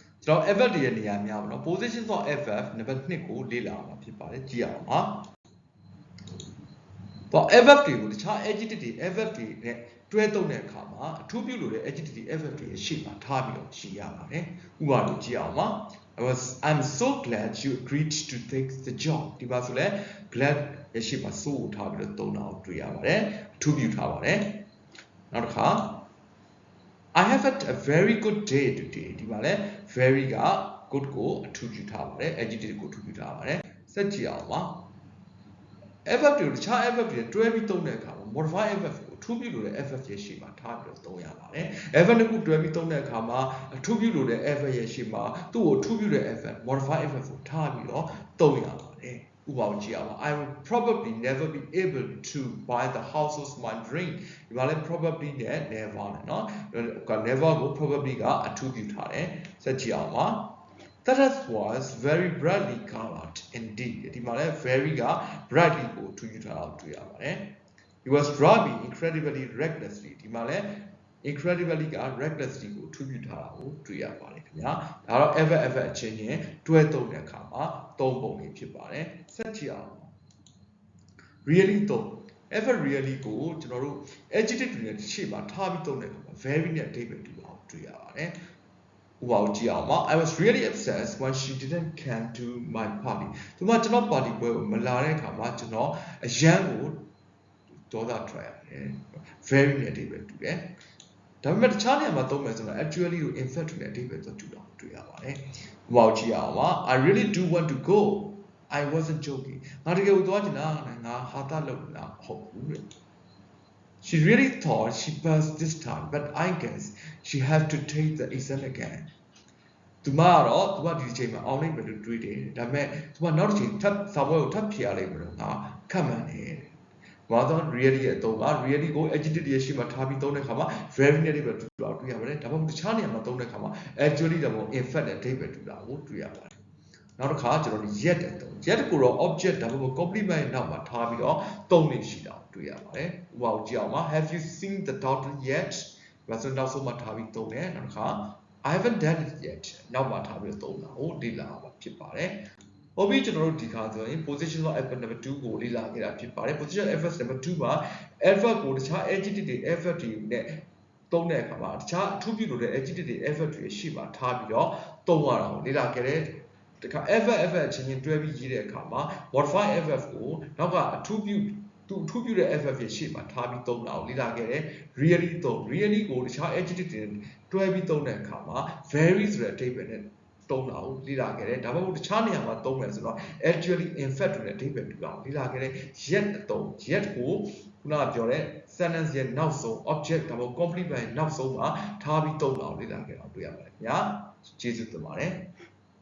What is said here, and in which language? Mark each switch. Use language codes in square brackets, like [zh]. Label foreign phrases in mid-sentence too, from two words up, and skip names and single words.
[my] So adverb တွေရဲ့နေရာများပါနော် [en] positions of adverb [my] နံပါတ်2ကိုလေ့လာမှာဖြစ်ပါတယ်ကြည့်အောင်ပါတော့ adverb တွေကိုတခြား adjective တွေ adverb တွေနဲ့တွဲသုံးတဲ့အခါမှာအထူးပြုလို့တဲ့ adjective တွေ adverb တွေရဲ့ရှေ့မှာထားပြီးတော့ရှင်းရပါတယ်ဥပမာလို့ကြည့်အောင်ပါ [en] I'm so glad you agreed to take the job [my] ဒီမှာဆိုလဲ glad ရဲ့ရှေ့မှာ so ကိုထားပြီးတော့သုံးတာကိုတွေ့ရပါတယ်အထူးပြုထားပါတယ်နောက်တစ်ခါ [en] I have had a very good day today [my] ဒီမှာလဲ very က good ကိုအထူးပြုထားပါတယ် adjective ကိုအထူးပြုထားပါတယ်ဆက်ကြည့်အောင်ပါ adverb တွေတခြား adverb တွေတွဲပြီးသုံးတဲ့အခါမှာ [en] modify adverb [my] ကိုအထူးပြုလို့တဲ့ adverb ရဲ့ရှေ့မှာထားပြီးတော့သုံးရပါတယ် adverb တစ်ခုတွဲပြီးသုံးတဲ့အခါမှာအထူးပြုလို့တဲ့ adverb ရဲ့ရှေ့မှာသူ့ကိုအထူးပြုတဲ့ [en] adverb modify adverb [my] ကိုထားပြီးတော့သုံးရပါတယ်ဥပမာကြည့်အောင်ပါ [en] I will probably never be able to buy the house of my dream [my] ဒီမှာလဲ probably နဲ့ never နဲ့เนาะ never ကို probably ကအထူးပြုထားတယ်ဆက်ကြည့်အောင်ပါ [en] That was very brightly colored indeed [my] ဒီမှာလဲ very က brightly ကိုထူးပြုထားတာတွေ့ရပါတယ် [en] He was driving incredibly recklessly [my] ဒီမှာလဲ incredibly က recklessly ကိုထူးပြုထားတာကိုတွေ့ရပါတယ်ခင်ဗျာဒါတော့ ever အချင်းချင်းတွဲသုံးတဲ့အခါမှာသုံးပုံလေးဖြစ်ပါတယ်ဆက်ကြည့်အောင် really သုံး ever really ကိုကျွန်တော်တို့ adjective တွေနဲ့ရှေ့မှာထားပြီးသုံးတဲ့အခါမှာ very နဲ့အဓိပ္ပာယ်တူအောင်တွေ့ရပါတယ်ဥ ပမာကြည့်အောင်ပါ [en] I was really obsessed when she didn't come to my party [my] ဒီမှာကျွန်တော် party ပွဲကိုမလာတဲ့အခါမှာကျွန်တော်အရန်ကိုဒေါသထွက်ရတယ် very နဲ့အဓိပ္ပာယ်တူတယ်ဒါပေမဲ့တခြားနေရာမှာသုံးမယ်ဆိုတော့ actually ကို [en] in fact [my] နဲ့အဓိပ္ပာယ်တူတာတွေ့ရပါတယ်ဥပမာကြည့်အောင်ပါ [en] I really do want to go I wasn't joking [my] ငါတကယ် ကိုသွားချင်တာငါဟာတာလုပ်နေတာမဟုတ်ဘူးတဲ့ [en] She really thought she passed this time but I guess she have to take the exam again [my] သူမကတော့သူကဒီချိန်မှာအောင်လိမ့်မယ်လို့တွေးတယ်ဒါပေမဲ့သူကနောက်တစ်ချိန်ထပ်စာပွဲကိုထပ်ဖြေရလိမ့်မယ်လို့ငါခန့်မှန်းတယ်ဘာသာ really ရဲ့အသုံးက really ကို adjective ရဲ့ရှေ့မှာထားပြီးသုံးတဲ့အခါ မှာ very နဲ့အဓိပ္ပာယ်တူတာတွေ့ရပါတယ်ဒါပေမဲ့တခြားနေရာမှာသုံးတဲ့အခါမှာ actually ဒါမှမဟုတ် [en] in fact [my] နဲ့အဓိပ္ပာယ်တူတာကိုတွေ့ရပါတယ်နောက်တစ်ခါကျွန်တော်တို့ yet တဲ့သုံး yet ကိုတော့ object ဒါမှမဟုတ် complement ရဲ့နောက်မှာထားပြီးတော့သုံးနေရှိတာကိုတွေ့ရပါတယ်ဥပမာကြည့်အောင်ပါ [en] Have you seen the doctor yet [my] ဒါဆိုနောက်ဆုံးမှာထားပြီးသုံးတယ်နောက်တစ်ခါ [en] I haven't done it yet [my] နောက်မှာထားပြီးသုံးတာကိုလေ့လာမှာဖြစ်ပါတယ်ဟုတ်ပြီကျွန်တော်တို့ဒီခါဆိုရင် [en] position of adverb number 2 [my] ကိုလေ့လာခဲ့တာဖြစ်ပါတယ် [en] position adverb number 2 [my] မှာ adverb ကိုတခြား adjective တွေ adverb တွေနဲ့သုံးတဲ့အခါမှာတခြားအထူးပြုလို့တဲ့ adjective တွေ adverb တွေရှေ့ မှာထားပြီးတော့သုံးရတာကိုလေ့လာခဲ့တဲ့တခါ adverb အချင်းချင်းတွဲပြီးရေးတဲ့အခါမှာ [en] modify adverb [my] ကိုနောက်ကအထူးပြုတဲ့ adverb ရဲ့ရှေ့မှာထားပြီးသုံးတာကိုလေ့လာခဲ့တယ် really သုံး really ကိုတခြား adjective တွေတွဲပြီးသုံးတဲ့အခါမှာ very ဆိုတဲ့အဓိပ္ပာယ်နဲ့သုံးတာကိုလေ့လာခဲ့တယ်ဒါမှမဟုတ်တခြားနေရာမှာသုံးမယ်ဆိုတော့ [en] actually in fact [my] ဆိုတဲ့အဓိပ္ပာယ်တူတာကိုလေ့လာခဲ့တယ် yet အသုံး yet ကိုခုနကပြောတဲ့ sentence ရဲ့နောက်ဆုံး object ဒါမှမဟုတ် complement ရဲ့နောက်ဆုံးမှာထားပြီးသုံးတာကိုလေ့လာခဲ့တာတွေ့ရပါတယ်ခင်ဗျာကျေးဇူးတင်ပါတယ်